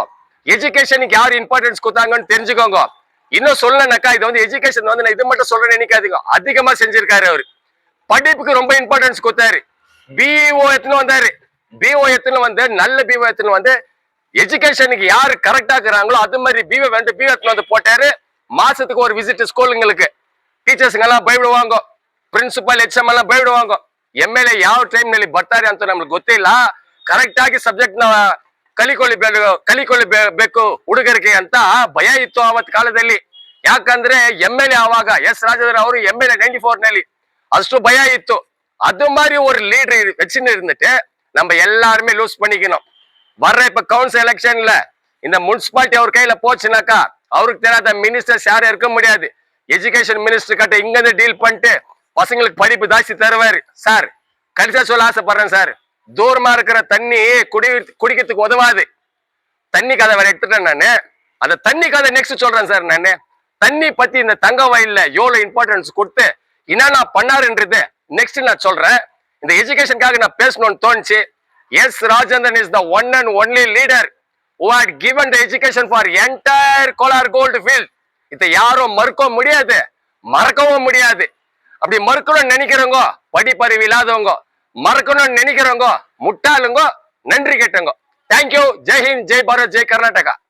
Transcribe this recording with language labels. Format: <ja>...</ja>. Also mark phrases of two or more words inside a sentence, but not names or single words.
<ta>எஜுகேஷனுக்கு யார் இம்பார்ட்டன்ஸ் கொடுத்தாங்கன்னு தெரிஞ்சுக்கோங்க. இன்னும் சொல்லனாக்கா, இது வந்து எஜுகேஷன் வந்து நான் இது மட்டும் சொல்றேன்னு நினைக்காதீங்க, அதிகமா செஞ்சிருக்காரு அவரு. படிப்புக்கு ரொம்ப இம்பார்ட்டன்ஸ் கொடுத்தாரு. பிஇஓ எடுத்துன்னு வந்தாரு. பிஓ எடுத்துன்னு வந்து நல்ல பிஓ எடுத்துன்னு வந்து எஜுகேஷனுக்கு யாரு கரெக்டா இருக்கிறாங்களோ அது மாதிரி பிஓ எடுத்துன்னு வந்து போட்டாரு. மாசத்துக்கு ஒரு விசிட் ஸ்கூலுங்களுக்கு.</ta> <kn>ಟೀಚರ್ಸ್ ಎಲ್ಲ ಬೈಬಿಡುವಾಂಗ,</kn> <en>principal HM</en> <kn>ಎಲ್ಲ ಬೈಬಿಡುವಾಂಗ. MLA ಯಾವ ಟೈಮ್ ನಲ್ಲಿ ಬರ್ತಾರೆ ಅಂತ ನಮ್ಗೆ ಗೊತ್ತಿಲ್ಲ. ಕರೆಕ್ಟ್ ಆಗಿ ಸಬ್ಜೆಕ್ಟ್ ನ ಕಲಿಕೊಳ್ಳಬೇಕು ಹುಡುಗರಿಗೆ ಅಂತ ಭಯ ಇತ್ತು ಅವತ್ ಕಾಲದಲ್ಲಿ. ಯಾಕಂದ್ರೆ MLA ಆವಾಗ ಎಸ್ ರಾಜೇಂದ್ರ ಅವರು MLA 94 ನಲ್ಲಿ ಅಷ್ಟು ಭಯ ಇತ್ತು.</kn> <ta>ಅದು மாதிரி ஒரு லீடர் வச்சுன்னு இருந்துட்டு நம்ம எல்லாருமே லூஸ் பண்ணிக்கணும். வர்ற இப்ப</ta> <en>council election</en> <ta>இந்த முனிசிபாலிட்டி அவர் கையில போச்சுனாக்கா அவருக்கு தெரியாத மினிஸ்டர்ஸ் யாரும் இருக்க முடியாது.</ta> <en>education minister</en> <ta>கிட்ட இங்க இருந்து டீல் பண்ணிட்டு பசங்களுக்கு படிப்பு ஜாஸ்தி தருவாரு. சார் கடைசியா சொல்ல ஆசைப்படுறேன் சார், தூரமா இருக்கிற தண்ணி குடிக்கிறதுக்கு உதவாது. தண்ணி கதை வேற எடுத்துட்டேன் நானு. அந்த தண்ணி கதை நெக்ஸ்ட் சொல்றேன் சார். நானு தண்ணி பத்தி இந்த தங்க வயல்ல எவ்வளவு இம்பார்ட்டன்ஸ் கொடுத்து என்னென்ன பண்ணாருன்றது நெக்ஸ்ட் நான் சொல்றேன். இந்த எஜுகேஷனுக்காக நான் பேசணும்னு தோணுச்சு.</ta> <en>S Rajendran is the one and only leader who had given the education for entire Kolar gold field.</en> <ta>இதை யாரும் மறுக்கவும் முடியாது, மறக்கவும் முடியாது. அப்படி மறுக்கணும்னு நினைக்கிறவங்க படிப்பறிவு இல்லாதவங்க, மறக்கணும்னு நினைக்கிறவங்க முட்டாளுங்க, நன்றி கேட்டவங்க. தேங்க்யூ.</ta> <hi>जय हिंद, जय भारत, जय कर्नाटक.</hi>